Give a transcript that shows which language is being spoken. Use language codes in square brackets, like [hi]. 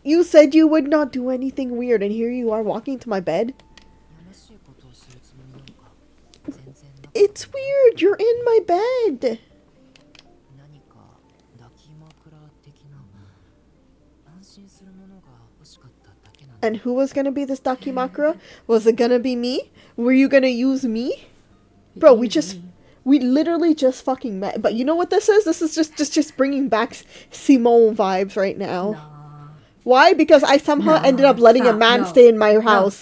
[en] You said you would not do anything weird, and here you are walking to my bed? [ja] やましいことをするつもりなのか全然なかった。 [en] It's weird. You're in my bed. [ja] 何か抱き枕的な安心するものが欲しかっただけなの。 [en] And who was gonna be this Dakimakura? Was it gonna be me? Were you gonna use me? Bro, we literally just fucking met. But you know what this is? This is just bringing back Simone vibes right now. Nah. Why? Because I somehow ended up letting a man stay in my house.